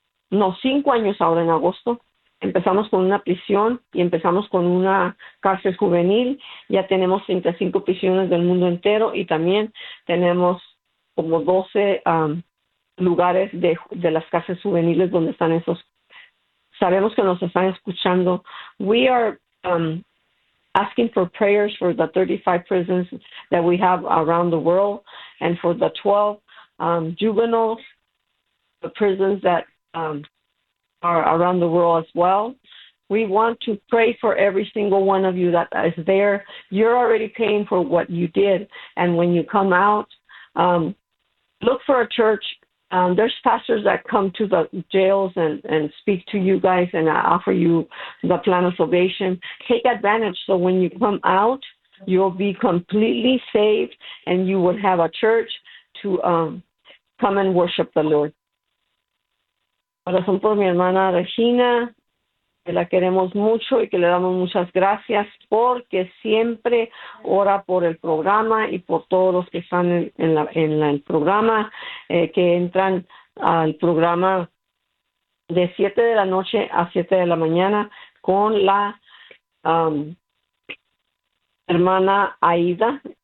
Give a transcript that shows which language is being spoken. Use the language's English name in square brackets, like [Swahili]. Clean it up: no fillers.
[Spanish] No, 5 años ahora en agosto. Empezamos con una prisión y empezamos con una cárcel juvenil. Ya tenemos 35 prisiones del mundo entero y también tenemos como 12 lugares de las cárceles juveniles donde están esos. Sabemos que nos están escuchando. [English] We are asking for prayers for the 35 prisons that we have around the world and for the 12 juveniles, the prisons that are around the world as well. We want to pray for every single one of you that is there. You're already paying for what you did. And when you come out, look for a church. There's pastors that come to the jails and speak to you guys and offer you the plan of salvation. Take advantage so when you come out, you'll be completely saved and you will have a church to come and worship the Lord. [Spanish] Oración por mi hermana Regina, que la queremos mucho y que le damos muchas gracias porque siempre ora por el programa y por todos los que están en el programa, que entran al programa de 7 de la noche a 7 de la mañana con la hermana Aida.